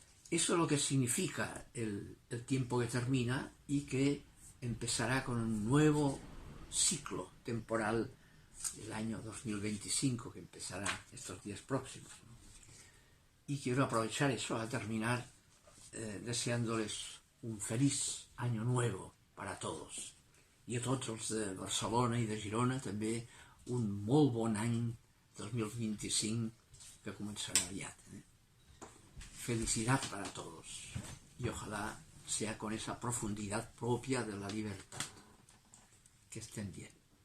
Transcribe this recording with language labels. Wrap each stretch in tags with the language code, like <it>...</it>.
<es>Eso es lo que significa el tiempo que termina y que empezará con un nuevo ciclo temporal, el año 2025, que empezará estos días próximos, ¿no? Y quiero aprovechar eso a terminar deseándoles un feliz año nuevo para todos.</es> <ca>I a tots els de Barcelona i de Girona també un molt bon any 2025 que començarà aviat.</ca> <es>Felicidad para todos y ojalá sea con esa profundidad propia de la libertad. Que estén bien.</es>